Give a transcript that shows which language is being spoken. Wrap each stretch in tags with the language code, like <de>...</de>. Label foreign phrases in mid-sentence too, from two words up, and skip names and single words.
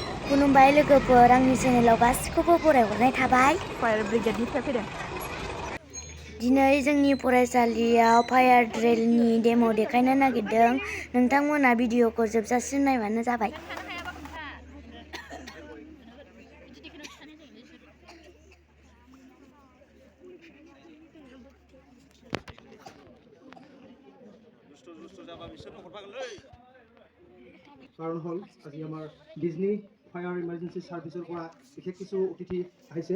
<brx>खुलुमबाय लोगोफोर आंनि चेनेलाव गासिखौबो बरायहरनाय थाबाय।</brx> <en>fire brigade</en> <brx>फैदों। दिनै जोंनि फरायसालियाव</brx> <en>fire drill demo'</en> <brx>देखायनो नागिरदों। नोंथांमोना भिडिअखौ जोबजासिम नायबानो जाबाय।</brx> <as>কাৰণ হ'ল আজি আমাৰ ডিজনী</as> <en>fire emergency service</en> <as>পৰা বিশেষ কিছু অতিথি আহিছে।</as>